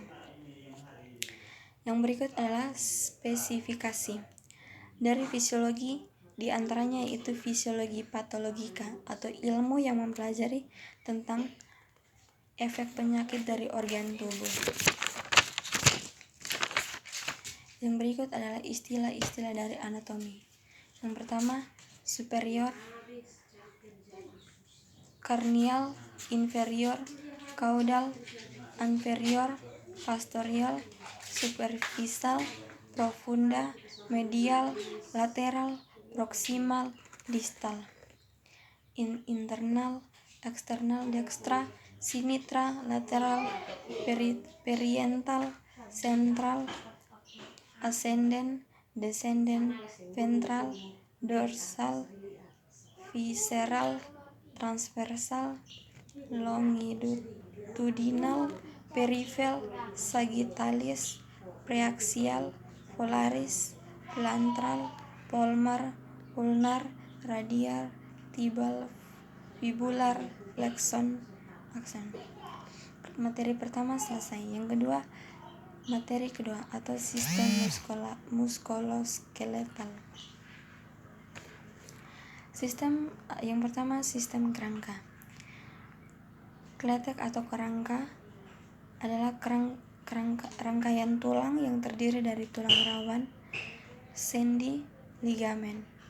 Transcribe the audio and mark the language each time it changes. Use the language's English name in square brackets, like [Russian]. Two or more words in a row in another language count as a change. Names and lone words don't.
[Indonesian] Yang berikut adalah spesifikasi dari fisiologi, di antaranya yaitu fisiologi patologika atau ilmu yang mempelajari tentang efek penyakit dari organ tubuh. Yang berikut adalah istilah-istilah dari anatomi. Yang pertama, [Latin] superior, karnial, inferior, caudal, anterior, posterior, superficial, profunda, medial, lateral, proximal, distal, internal, eksternal, dekstra, sinistra, lateral, periental, sentral, ascendent, descendent, ventral, dorsal, visceral, transversal, longitudinal, peripheral, sagittalis, preaxial, polaris, plantral, palmar, ulnar, radial, tibal, fibular, flexon, akson. [Indonesian] Materi pertama selesai. Materi kedua atau sistem muskuloskeletal. Sistem yang pertama, sistem kerangka. Kletek atau kerangka adalah rangkaian tulang yang terdiri dari tulang rawan, sendi, ligamen.